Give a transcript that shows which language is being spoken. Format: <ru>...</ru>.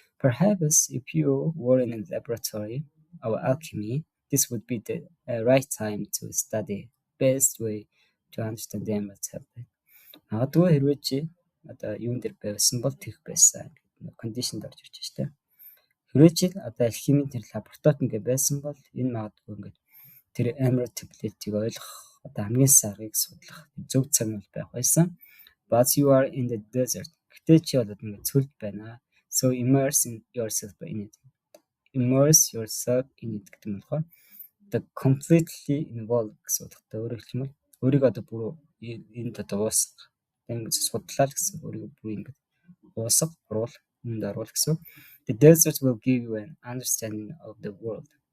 <en>Perhaps if you were in a laboratory of alchemy, this would be the right time to study best way to understand the emerald tablet.</en> <mn>Магадгүй хэрвээ чи одоо юун дээр байсан бол тэгэх байсан кондишнд орж ирж штэ. Хэрвээ чи одоо алхимийн тэр лабораторид ингээ байсан бол энэ магадгүй ингээ тэр emerald tablet-ийг ойлгох одоо хамгийн сарыг судлах зөв цаг нь байх байсан.</mn> <en>But you are in the desert.</en> <mn>Гэтэ чи бол ингээ цөлд байна.</mn> <en>So immerse yourself in it.</en> <mn>Immerse yourself in it гэдэг нь болохоор the completely involved гэсэн утгатай өөрөөр хэлбэл өөрийгөө одоо бүр энд одоо уусах энэ судлаа л гэсэн өөрийгөө бүр ингэ уусах үүнд оруул гэсэн.</mn> <en>The desert will give you an understanding of the world.</en>